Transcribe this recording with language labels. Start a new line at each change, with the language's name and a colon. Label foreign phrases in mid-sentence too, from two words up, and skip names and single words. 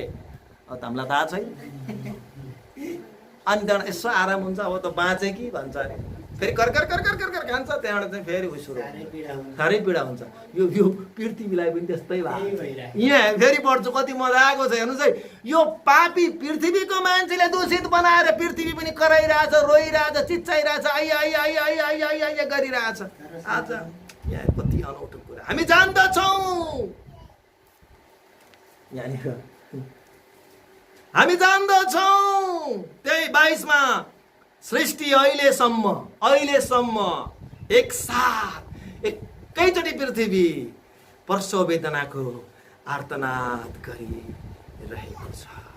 Nepali: अब त हामीलाई थाहा छैन। अनि त्यहाँबाट यसो आराम हुन्छ, अब त बाँचे कि भन्छ अरे, फेरि कर कर कर कर कर कर खान्छ, त्यहाँबाट चाहिँ फेरि उयो सुरु साह्रै पीडा हुन्छ। यो पृथ्वीलाई पनि त्यस्तै भयो। यहाँ फेरि पढ्छु, कति मजा आएको छ हेर्नुहोस् है। यो पापी पृथ्वीको मान्छेले दूषित बनाएर पृथ्वी पनि कराइरहेछ, रोइरहेछ, चिच्चाइरहेछ, आइ आइ आइ आइ आइ आइ आइ गरिरहेछ। आज यहाँ कति अनौठो कुरा हामी जान्दछौँ। यहाँनिर हामी जान्दछौँ। त्यही 22 मा सृष्टि अहिलेसम्म एकसाथ एकैचोटि पृथ्वी प्रसव वेदनाको आर्तनाद गरिरहेको छ।